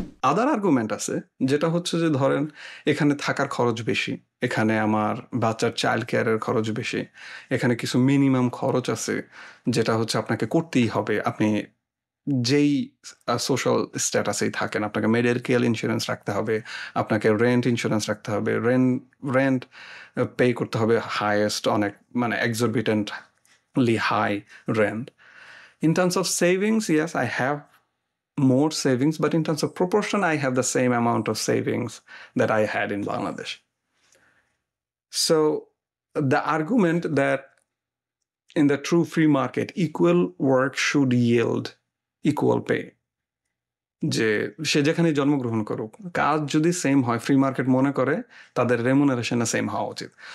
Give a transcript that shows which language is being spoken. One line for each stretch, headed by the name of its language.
Bangla: আদার argument আছে যেটা হচ্ছে যে ধরেন এখানে থাকার খরচ বেশি, এখানে আমার বাচ্চার চাইল্ড কেয়ারের খরচ বেশি, এখানে কিছু মিনিমাম খরচ আছে যেটা হচ্ছে আপনাকে করতেই হবে, আপনি যেই সোশ্যাল স্ট্যাটাসেই থাকেন, আপনাকে মেডিকেল ইন্স্যুরেন্স রাখতে হবে, আপনাকে রেন্ট ইন্স্যুরেন্স রাখতে হবে, রেন্ট পে করতে হবে হাইয়েস্ট, অনেক মানে এক্সরবিটেন্টলি high rent.
English: In terms of savings, yes, I have more savings, but in terms of proportion, I have the same amount of savings that I had in Bangladesh. So the argument that in the true free market, equal work should yield equal pay,
Bangla: যে সে যেখানে জন্মগ্রহণ করুক কাজ যদি same হয়, free market মনে করে তাদের রেমুনারেশন সেম হওয়া উচিত।